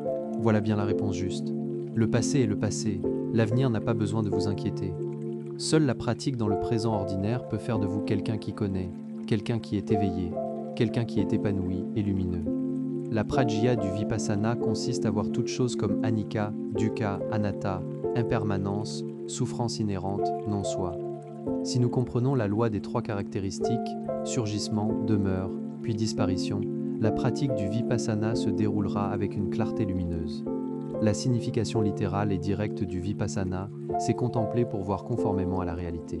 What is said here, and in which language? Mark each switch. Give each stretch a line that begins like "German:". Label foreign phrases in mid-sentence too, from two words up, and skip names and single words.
French: Voilà bien la réponse juste. Le passé est le passé, l'avenir n'a pas besoin de vous inquiéter. Seule la pratique dans le présent ordinaire peut faire de vous quelqu'un qui connaît, quelqu'un qui est éveillé, quelqu'un qui est épanoui et lumineux. La prajna du Vipassana consiste à voir toute chose comme
Pali: anicca, dukkha, anatta,
French: impermanence, souffrance inhérente, non-soi. Si nous comprenons la loi des trois caractéristiques, surgissement, demeure, puis disparition, la pratique du Vipassana se déroulera avec une clarté lumineuse. La signification littérale et directe du Vipassana, c'est contempler pour voir conformément à la réalité.